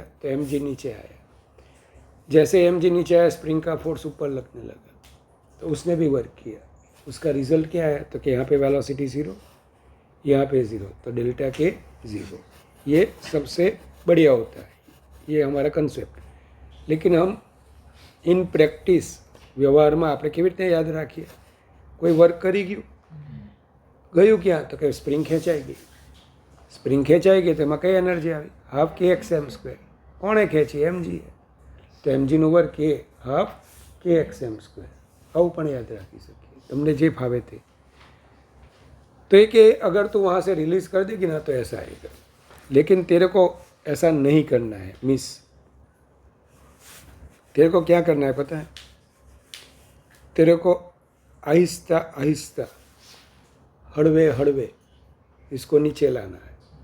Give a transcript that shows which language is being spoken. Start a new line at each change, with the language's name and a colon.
Hindi: तो mg नीचे आया। जैसे mg नीचे आया, स्प्रिंग का फोर्स ऊपर लगने लगा, तो उसने भी वर्क किया। उसका रिजल्ट क्या है? तो कि यहाँ पे वेलोसिटी ज़ीरो, यहाँ पे ज़ीरो, तो डेल्टा के ज़ीरो। ये सबसे बढ़िया होता है, ये हमारा कंसेप्ट। लेकिन हम इन
Gujarati: પ્રેક્ટિસ વ્યવહારમાં આપણે કેવી રીતે યાદ રાખીએ? કોઈ વર્ક કરી ગયું ક્યાં? તો કે સ્પ્રિંગ ખેંચાઈ ગઈ। સ્પ્રિંગ ખેંચાઈ ગઈ તો એમાં કઈ એનર્જી આવી? Half kxm²। કોણે ખેંચી? mg। તો mgનું વર્ક એ હાફ kxm²। આવું પણ યાદ રાખી શકીએ, તમને જે ફાવે તે।
Hindi: तो ये कि अगर तू वहाँ से रिलीज़ कर देगी ना तो ऐसा आएगा, लेकिन तेरे को ऐसा नहीं करना है मिस। तेरे को क्या करना है पता है? तेरे को आहिस्ता आहिस्ता, हड़वे हड़वे इसको नीचे लाना है।